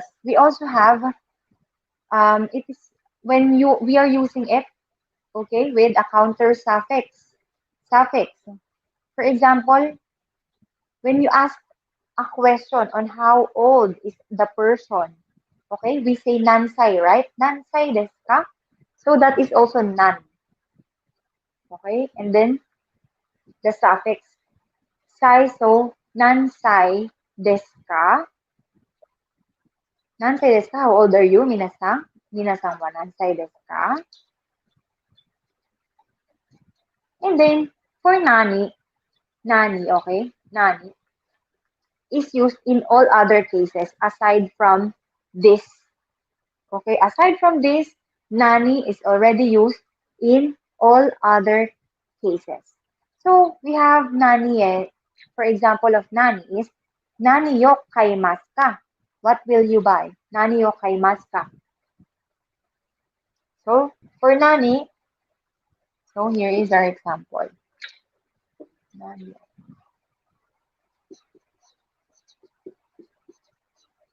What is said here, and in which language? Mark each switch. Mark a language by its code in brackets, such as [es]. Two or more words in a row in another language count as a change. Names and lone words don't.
[en] We also have, it is when we are using it, okay, with a counter suffix. Suffix. For example, when you ask a question on how old is the person, okay, we say nansai, right? [ja] 何歳ですか? [en] So that is also nan. Okay, and then the suffix sai, so [ja] 何歳ですか? 何歳ですか? [en] How old are you, minasan? [ja] 皆さんは何歳ですか? [en] And then for nani, okay, nani is used in all other cases aside from this. Okay, aside from this, nani is already used in all other cases. So we have nani, for example of nani is [ja] 何よ買いますか? [en] What will you buy? [ja] 何よ買いますか? [en] So for nani, so here is our example. Nani.